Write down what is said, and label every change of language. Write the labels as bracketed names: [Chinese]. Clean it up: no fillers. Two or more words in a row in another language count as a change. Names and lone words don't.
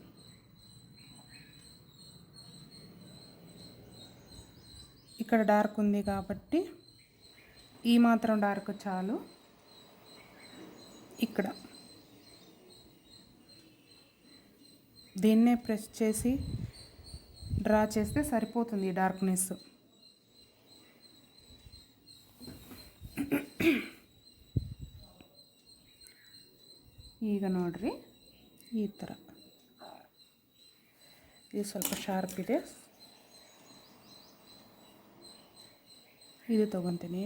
[Telugu] ఇక్కడ డార్క్ ఉంది కాబట్టి ఈ మాత్రం డార్క్ చాలు. ఇక్కడ దీన్నే ప్రెస్ చేసి డ్రా చేస్తే సరిపోతుంది ఈ డార్క్నెస్. [Kannada] ಈಗ ನೋಡ್ರಿ ಈ ಥರ. ಇದು ಸ್ವಲ್ಪ ಶಾರ್ಪ್ ಇದೆ, ಇದು ತೊಗೊತೀನಿ.